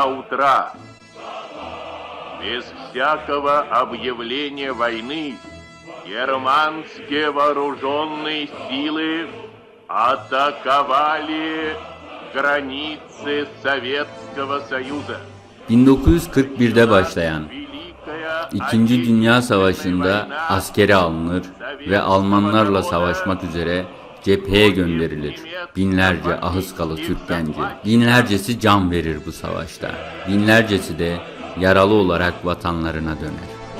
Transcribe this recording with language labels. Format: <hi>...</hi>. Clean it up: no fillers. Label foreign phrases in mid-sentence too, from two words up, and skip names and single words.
<ru>утра, без всякого объявления войны, германские вооруженные силы атаковали границы Советского Союза.</ru> <tr>1941'de başlayan İkinci Dünya Savaşı'nda askere alınır ve Almanlarla savaşmak üzere cepheye gönderilir binlerce Ahıskalı Türk genci. Binlercesi can verir bu savaşta. Binlercesi de yaralı olarak vatanlarına döner.</tr>